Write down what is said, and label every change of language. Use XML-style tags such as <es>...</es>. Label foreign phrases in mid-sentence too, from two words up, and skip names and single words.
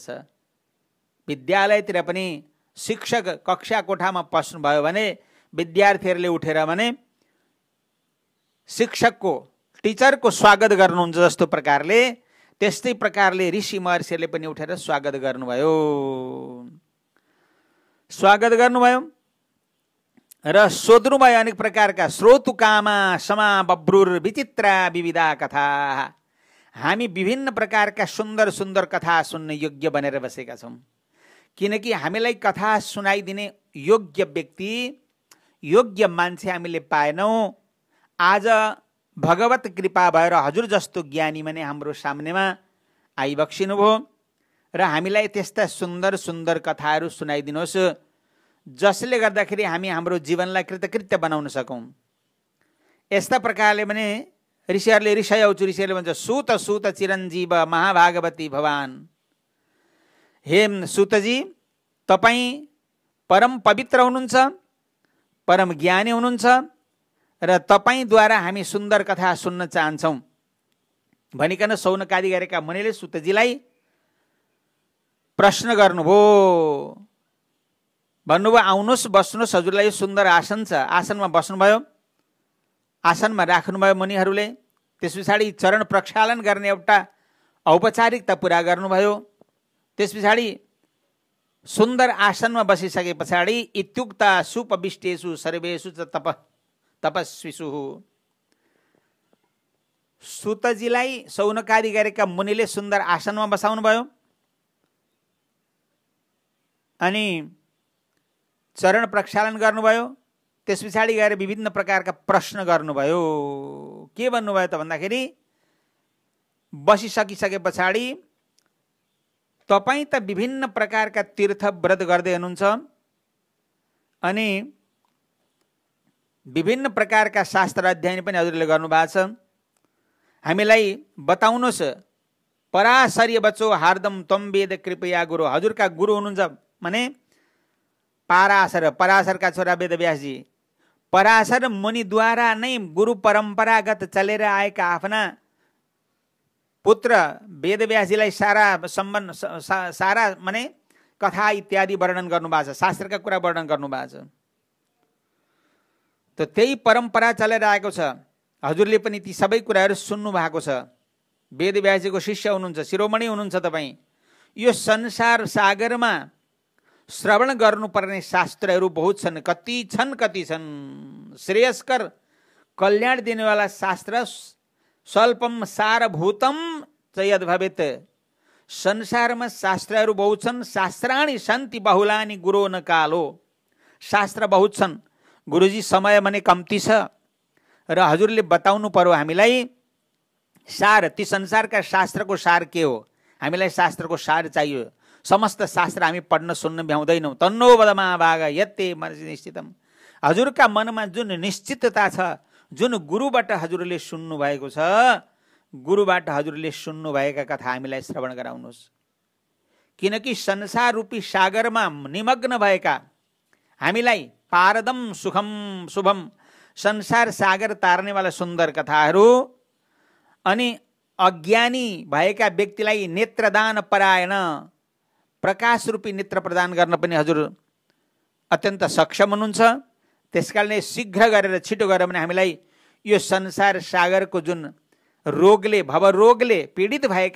<ne>विद्यालयतिर पनि शिक्षक कक्षा कोठामा पस्नुभयो भने विद्यार्थीहरूले उठेर भने शिक्षकको, टिचरको स्वागत गर्नुहुन्छ जस्तो प्रकारले, त्यस्तै प्रकारले ऋषि महर्षिहरूले पनि उठेर स्वागत गर्नुभयो। स्वागत गर्नुभयो र सोध्नुभयो अनेक प्रकारका</ne> <sa>श्रोतुकामा समा बब्रुर विचित्रा विविधा कथा।</sa> <ne>हामी विभिन्न प्रकारका सुन्दर सुन्दर कथा सुन्ने योग्य बनेर बसेका छौँ, किनकि हामीलाई कथा सुनाइदिने योग्य व्यक्ति, योग्य मान्छे हामीले पाएनौँ। आज भगवत कृपा भएर हजुर जस्तो ज्ञानी माने हाम्रो सामनेमा आइबक्सिनु भयो र हामीलाई त्यस्ता सुन्दर सुन्दर कथाहरू सुनाइदिनुहोस् जसले गर्दाखेरि हामी हाम्रो जीवनलाई कृतकृत्य बनाउन सकौँ। यस्ता प्रकारले भने ऋषिहरूले ऋषिहरूले भन्छ,</ne> <sa>सुत सुत चिरञ्जीव महाभागवती भवान।</sa> <ne>हे सुतजी, तपाईँ परम पवित्र हुनुहुन्छ, परम ज्ञानी हुनुहुन्छ र तपाईँद्वारा हामी सुन्दर कथा सुन्न चाहन्छौँ भनिकन शौनकादि गरेका मुनिले सुतजीलाई प्रश्न गर्नुभयो। भन्नुभयो, आउनुहोस्, बस्नुहोस्, हजुरलाई यो सुन्दर आसन छ। आसनमा बस्नुभयो, आसनमा राख्नुभयो मुनिहरूले। त्यस पछाडि चरण प्रक्षालन गर्ने एउटा औपचारिकता पुरा गर्नुभयो। त्यस पछाडि सुन्दर आसनमा बसिसके पछाडि</ne> <sa>इत्युक्ता सुपविष्टेषु सर्वेषु च तपस्विषु,</sa> <ne>सुतजीलाई शौनकादि गरेका मुनिले सुन्दर आसनमा बसाउनु भयो अनि चरण प्रक्षालन गर्नुभयो। त्यस पछाडि गएर विभिन्न प्रकारका प्रश्न गर्नुभयो। के भन्नुभयो त भन्दाखेरि, बसिसकिसके पछाडि तपाईँ त विभिन्न प्रकारका तीर्थ व्रत गर्दै हुनुहुन्छ अनि विभिन्न प्रकारका शास्त्र अध्ययन पनि हजुरले गर्नुभएको छ। हामीलाई बताउनुहोस्,</ne> <sa>पराशर्य बचो हार्दम त्वम वेद कृपया गुरु।</sa> <ne>हजुरका गुरु हुनुहुन्छ माने पराशर, पराशरका छोरा वेदव्यासजी। पराशर मुनिद्वारा नै गुरु परम्परागत चलेर आएका आफ्ना पुत्र वेदव्यासजीलाई सारा माने कथा इत्यादि वर्णन गर्नुभएको छ, शास्त्रका कुरा वर्णन गर्नुभएको छ। त त्यही परम्परा चलेर आएको छ। हजुरले पनि ती सबै कुराहरू सुन्नु भएको छ। वेदव्यासजीको शिष्य हुनुहुन्छ, शिरोमणि हुनुहुन्छ तपाईँ। यो संसार सागरमा श्रवण गर्नुपर्ने शास्त्रहरू बहुत छन्, कति छन्। श्रेयस्कर कल्याण दिनेवाला शास्त्र</ne> <sa>स्वल्पम सारभूतम च यद भवेत्।</sa> <ne>संसारमा शास्त्रहरू बहुत छन्।</ne> <sa>शास्त्राणि सन्ति बहुलानि गुरो न कालो।</sa> <ne>शास्त्र बहुत छन्, गुरुजी समय भने कम्ती छ र हजुरले बताउनु पर्यो हामीलाई सार। ती संसारका शास्त्रको सार के हो? हामीलाई शास्त्रको सार चाहियो। समस्त शास्त्र हामी पढ्न सुन्न भ्याउँदैनौँ।</ne> <sa>तन्नो वदमा भाग यत्ते मनसि निश्चितम।</sa> <ne>हजुरका मनमा जुन निश्चितता छ, जुन गुरुबाट हजुरले सुन्नु भएको छ, गुरुबाट हजुरले सुन्नुभएका कथा हामीलाई श्रवण गराउनुहोस्। किनकि संसार रूपी सागरमा निमग्न भएका हामीलाई</ne> <sa>पारदम सुखम शुभम</sa> <ne>संसार सागर तार्नेवाला सुन्दर कथाहरू अनि अज्ञानी भएका व्यक्तिलाई नेत्रदान परायण प्रकाश रूपी नेत्र प्रदान गर्न पनि हजुर अत्यन्त सक्षम हुनुहुन्छ। त्यसकारणले शीघ्र गरेर छिटो गरेर पनि हामीलाई यो संसार सागरको जुन रोगले भवरोगले पीडित भएका</ne>